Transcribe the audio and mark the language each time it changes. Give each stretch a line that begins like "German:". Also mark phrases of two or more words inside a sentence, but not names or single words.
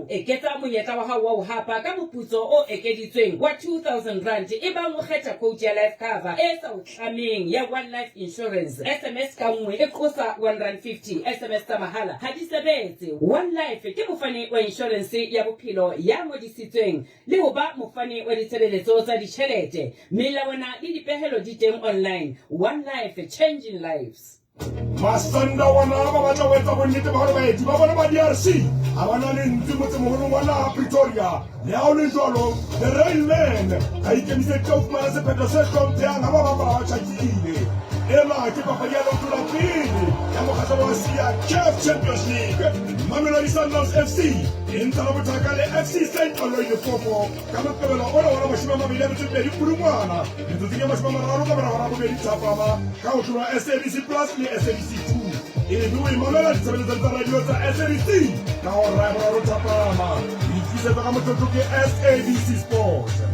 Southern Sotho: Eketsa monyetla wa hao wa ho hapa ka moputso o ekeditsweng wa 2,000 rand e bang o kgetha quote ya
English: life cover
Southern Sotho: e sa o tlameng ya One Life Insurance. SMS ka e kosa 150 SMS tsa mahala ha di sebetse. One Life ke mofani wa insurance ya bophelo ya ngodisitsweng le ho ba mofani wa ditshebeletso tsa ditjhelete. Melawana le dipehelo di teng online.
English: One Life, changing lives.
Southern Sotho: Masanda wana ba batla wetsa bonnete ba hore baeti ba bona ba DRC ha bana le ntse motsemogolong wa naha Pretoria le ha o le jwalo
English: the railman
Southern Sotho: ha ikemisetse ho fumana sephetho se hlomphehang ha ba bang ba tjhakile ela ke papadi ya lotola pele ya mokgatlo wa Asia CAF Champions League Mamelodi Sundowns FC e ntsha la botaka le FC St. Aloy Lepopho ka moqebelo ona wa 22 Pudungwana metsotso ya 30 ka mora hora bobedi thapama ka ho tloha SABC Plus le SABC 2 e le bue mamela ditshebeletso tsa radio tsa SABC ka ho ra boraro thapama e tlisetsa ka motlotlo ke SABC Sport.